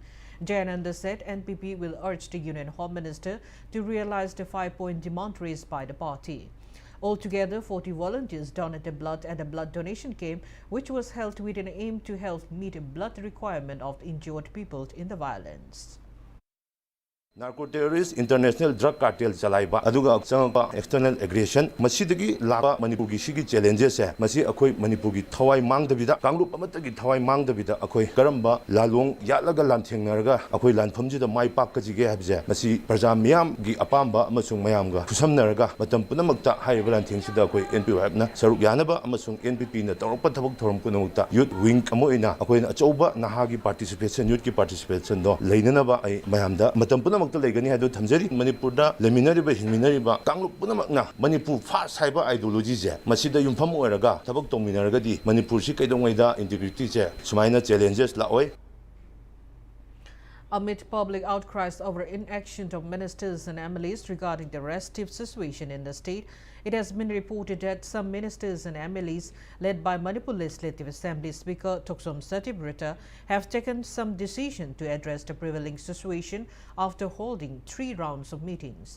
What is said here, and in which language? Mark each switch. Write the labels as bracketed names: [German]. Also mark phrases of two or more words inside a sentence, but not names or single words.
[English] Jayananda said NPP will urge the Union Home Minister to realize the 5-point demand raised by the party. Altogether, 40 volunteers donated blood at a blood donation camp, which was held with an aim to help meet a blood requirement of injured people in the violence. Narco-terrorist international drug cartel [Manipuri] chalaiba aduga changpa [English] external aggression [Manipuri] masidagi laba Manipur gi sigi challenges e masi akoi Manipur gi thawai mangdabida kanglup amatagi thawai mangdabida akoi karamba lalong yatlaga lanthengnarga akoi lanphamjida mai pakkajige habje masi praja miyam gi apamba amasung mayamga thusamnarga matam punamakta hairiba lanthengsida akoi NPYF na saruk yanaba amasung NPP na tawrpa thabak thoram kunamukta [English] youth wing [Manipuri] amoina akoi na achauba nahagi [English] participation youth [Manipuri] ki participation do leinanaba ai mayamda matam punamak Manipur da leminariba hinminariba kanglup punamakna Manipur fast haiba ideology je masida yumpham oiraga thabak tongminaraga di Manipur si kaidongwaida integrity je sumaina challenges laoi. [English] Amid public outcries over inaction of ministers and MLAs regarding the restive situation in the state, it has been reported that some ministers and MLAs led by Manipur Legislative Assembly Speaker Toksom Satibrata have taken some decision to address the prevailing situation after holding 3 rounds of meetings.